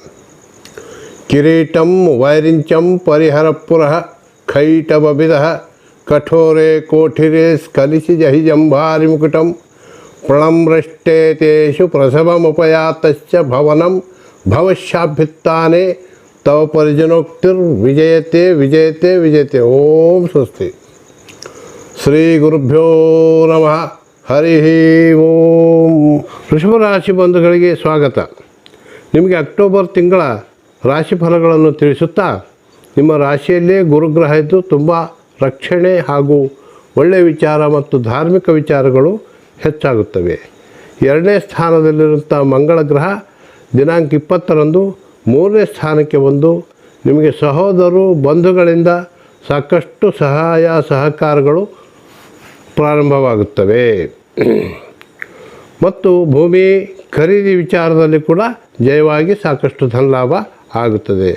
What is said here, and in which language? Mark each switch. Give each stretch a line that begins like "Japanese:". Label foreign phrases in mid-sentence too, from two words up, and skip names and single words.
Sanskrit: किरीटं वैरिञ्चं परिहरपुरः खैटबबिधः कठोरे कोठिरे स्खलिशिजहिजम्भारिमुकुटं प्रणम्रष्टे तेषु प्रसवमुपयातश्च भवनं भवशाभ्युत्थाने तव परिजनोक्तिर्विजयते विजयते विजयते। ओम स्वस्ति। ಶ್ರೀ ಗುರುಭ್ಯೋ ನಮಃ. ಹರಿ ಓಂ.
Kannada: ವೃಷಭ ರಾಶಿ ಬಂಧುಗಳಿಗೆ ಸ್ವಾಗತ. ನಿಮಗೆ ಅಕ್ಟೋಬರ್ ತಿಂಗಳ ರಾಶಿ ಫಲಗಳನ್ನು ತಿಳಿಸುತ್ತಾ, ನಿಮ್ಮ ರಾಶಿಯಲ್ಲೇ ಗುರುಗ್ರಹ ಇದ್ದು ತುಂಬ ರಕ್ಷಣೆ ಹಾಗೂ ಒಳ್ಳೆಯ ವಿಚಾರ ಮತ್ತು ಧಾರ್ಮಿಕ ವಿಚಾರಗಳು ಹೆಚ್ಚಾಗುತ್ತವೆ. 2ನೇ ಸ್ಥಾನದಲ್ಲಿರುವಂಥ ಮಂಗಳ ಗ್ರಹ ದಿನಾಂಕ 20ರಂದು 3ನೇ ಸ್ಥಾನಕ್ಕೆ ಬಂದು ನಿಮಗೆ ಸಹೋದರರು ಬಂಧುಗಳಿಂದ ಸಾಕಷ್ಟು ಸಹಾಯ ಸಹಕಾರಗಳು ಪ್ರಾರಂಭವಾಗುತ್ತವೆ ಮತ್ತು ಭೂಮಿ ಖರೀದಿ ವಿಚಾರದಲ್ಲಿ ಕೂಡ ಜಯವಾಗಿ ಸಾಕಷ್ಟು ಧನಲಾಭ ಆಗುತ್ತದೆ.